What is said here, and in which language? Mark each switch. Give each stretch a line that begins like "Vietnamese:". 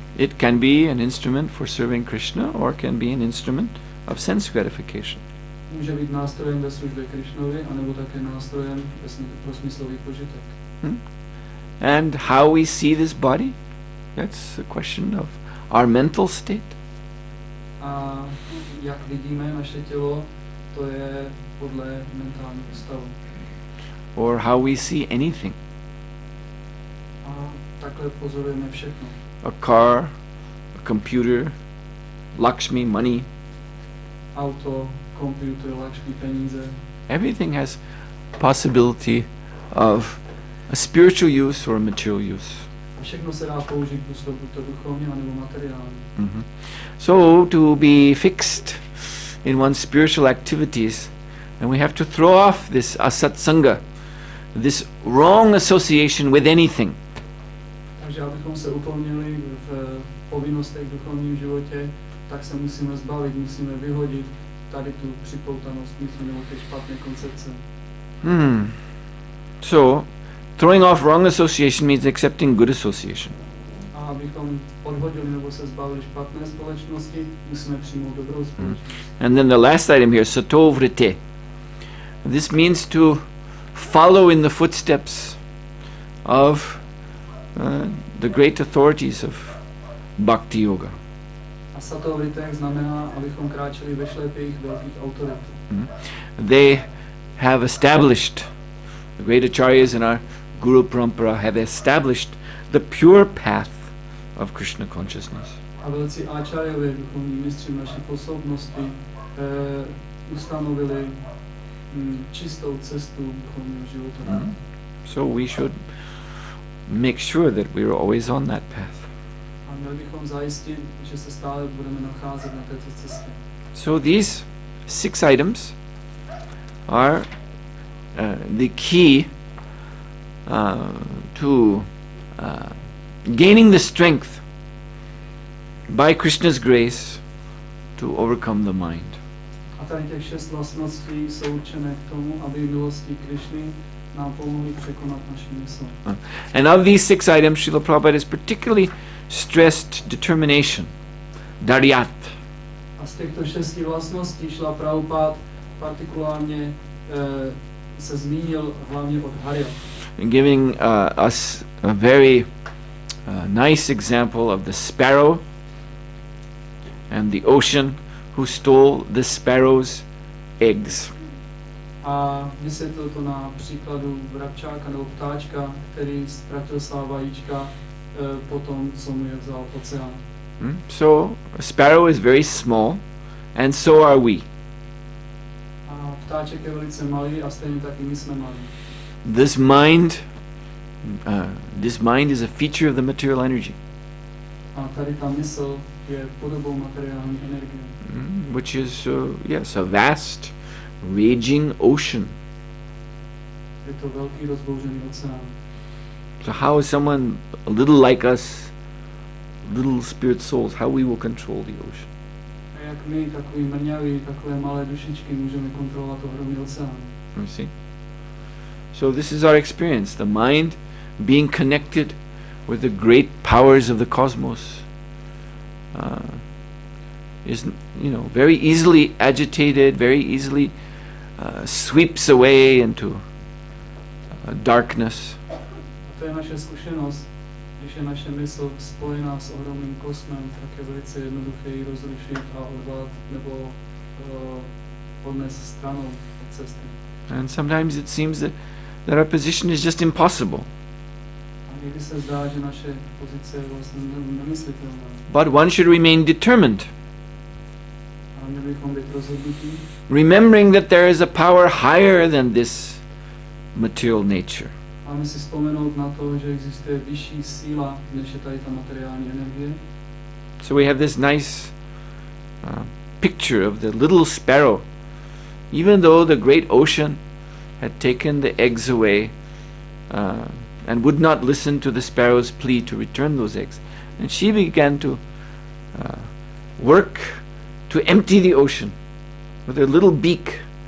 English: It can be an instrument for serving Krishna or can be an instrument of sense gratification.
Czech: Může být nástrojem ve službě Krishnovi, anebo také nástrojem pro smyslový požitek.
English: And how we see this body, that's a question of our mental state.
Czech: A jak vidíme naše tělo, to je podle mentálního stavu.
English: Or how we see anything.
Czech: A takhle pozorujeme všechno.
English: A car, a computer, Lakshmi, money.
Czech: Auto, computer, Lakshmi, peníze.
English: Everything has possibility of a spiritual use or a material use.
Czech: A všechno se dá použít buď to duchovně, nebo materiálně.
English: So to be fixed in one's spiritual activities, and we have to throw off this asatsanga, this wrong association with anything.
Czech: Takže abychom se upevnili v povinnostech v duchovním životě, tak se musíme zbavit, musíme vyhodit tady tu připoutanost mysli nebo ty špatné koncepce.
English: So, throwing off wrong association means accepting good association.
Czech: A abychom odhodili nebo se zbavili špatné společnosti, musíme přijmout dobrou společnost.
English: And then the last item here, sato vrite. This means to follow in the footsteps of the great authorities of bhakti yoga.
Czech: A sato vrite znamená, abychom kráčeli ve šlépějích velkých autorit.
English: They have established, the great acharyas in our Guru Parampara have established the pure path of Krishna consciousness.
Czech: A velcí áčarjové, duchovní mistři naší působnosti, ustanovili čistou cestu duchovního života.
English: So we should make sure that we are always on that path.
Czech: A měli bychom zajistit, že se stále budeme nacházet na této cestě.
English: So these 6 items are the key to gaining the strength by Krishna's grace to overcome the mind.
Czech: A tady těch 6 vlastností jsou určené k tomu, aby milostí Krishny nám pomohli překonat naši mysl.
English: And of these 6 items, Srila Prabhupada has particularly stressed determination, daryat.
Czech: A z těchto 6 vlastností Srila Prabhupada partikulárně se zmínil hlavně od Hare.
English: Giving us a very nice example of the sparrow and the ocean who stole the sparrow's eggs.
Czech: A vysvětlil to na příkladu vrabčáka nebo ptáčka, který ztratil svá vajíčka po tom, co mu je vzal oceán.
English: So a sparrow is very small, and so are we.
Czech: A ptáček je velice malý a stejně taky my jsme malí.
English: This mind is a feature of the material energy,
Czech: A tady ta mysl je podobou materiální energie.
English: which is yes, a vast, raging ocean.
Czech: Je to velký rozbouřený oceán.
English: So how is someone a little like us, little spirit souls, how we will control the ocean?
Czech: A jak my, takový mrňaví, takové malé dušičky, můžeme kontrolovat ohromný oceán.
English: You see? So this is our experience, the mind being connected with the great powers of the cosmos is, very easily agitated, very easily sweeps away into darkness.
Czech: A to je naše zkušenost. Když je naše mysl spojená s ohromným kosmem, tak je velice jednoduché ji rozrušit a odvat nebo odnést stranou od cesty.
English: And sometimes it seems that our position is just impossible.
Czech: A někdy se zdá, že naše pozice je vlastně nemyslitelná.
English: But one should remain determined,
Czech: A měli bychom být rozhodnutí,
English: remembering that there is a power higher than this material nature.
Czech: máme si vzpomenout na to, že existuje vyšší síla, než je tady ta materiální energie.
English: So we have this nice picture of the little sparrow. Even though the great ocean had taken the eggs away and would not listen to the sparrow's plea to return those eggs, and she began to work to empty the ocean with her little beak.